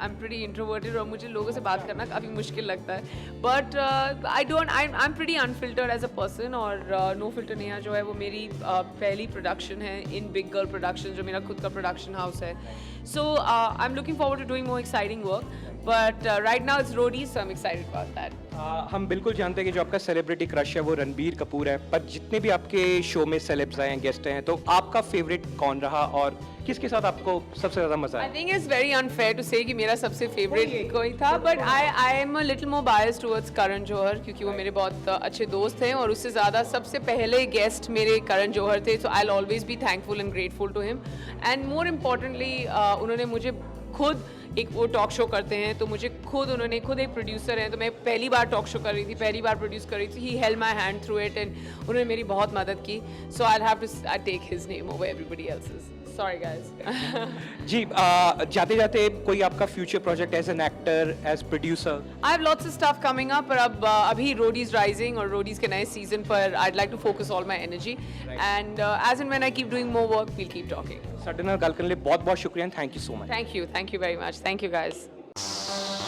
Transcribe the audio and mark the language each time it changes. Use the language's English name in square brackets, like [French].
[English] I'm pretty introverted [Hindi] और मुझे लोगों से बात करना काफ़ी मुश्किल लगता है. [English] But I'm pretty unfiltered as a person. [Hindi] और No Filter नेहा जो है वो मेरी पहली प्रोडक्शन है in Big Girl Productions, जो मेरा खुद का प्रोडक्शन हाउस है. [English] So I'm looking forward to doing more exciting work. But right now it's roadies, so I'm excited about that. [Hindi] हम बिल्कुल जानते हैं कि जो आपका सेलिब्रिटी क्रश है वो रणबीर कपूर है, पर जितने भी आपके शो में सेलेब्स आए हैं, गेस्ट हैं, तो आपका फेवरेट कौन रहा और किसके साथ आपको सबसे ज़्यादा मजा आया? [English] I think it's very unfair to say [Hindi] कि मेरा सबसे फेवरेट कोई था, [English] but I am a little more biased towards [Hindi] Karan Johar क्योंकि वो मेरे बहुत अच्छे दोस्त हैं और उससे ज़्यादा सबसे पहले गेस्ट मेरे करण जौहर थे. [English] So I'll always be thankful and grateful to him. And more importantly [Hindi] उन्होंने मुझे खुद एक वो टॉक शो करते हैं तो मुझे उन्होंने खुद एक प्रोड्यूसर हैं तो मैं पहली बार टॉक शो कर रही थी, पहली बार प्रोड्यूस कर रही थी. [English] he held my hand through it and [Hindi] उन्होंने मेरी बहुत मदद की. [English] So I have to take his name over everybody else's. Sorry, guys. [Hindi] जी जाते जाते कोई आपका [English] Future project as an actor as producer? I have lots of stuff coming up, [Hindi] पर अब अभी Roadies Rising और Roadies के नए season पर [English] I'd like to focus all my energy. And as and when I keep doing more work, we'll keep talking. [Punjabi] ਸਾਡੇ ਨਾਲ ਗੱਲ ਕਰਨ ਲਈ ਬਹੁਤ ਬਹੁਤ ਸ਼ੁਕਰੀਆ, [English] Thank you so much. Thank you very much. Thank you, guys.